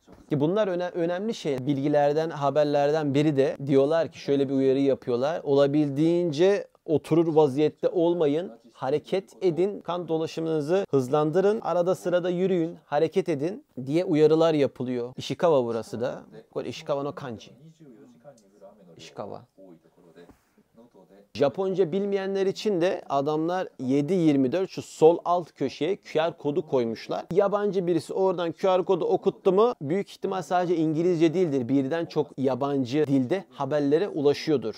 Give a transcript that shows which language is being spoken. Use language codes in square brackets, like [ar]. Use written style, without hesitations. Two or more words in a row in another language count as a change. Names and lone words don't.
[tr] Ki bunlar önemli şey. Bilgilerden, haberlerden biri de diyorlar ki şöyle bir uyarı yapıyorlar. Olabildiğince oturur vaziyette olmayın. Hareket edin. Kan dolaşımınızı hızlandırın. Arada sırada yürüyün. Hareket edin diye uyarılar yapılıyor. Ishikawa burası da. [ja] 石川の漢字. [tr] Ishikawa. Japonca bilmeyenler için de adamlar 7/24 şu sol alt köşeye QR kodu koymuşlar. Yabancı birisi oradan QR kodu okuttu mu büyük ihtimal sadece İngilizce değildir. Birden çok yabancı dilde haberlere ulaşıyordur.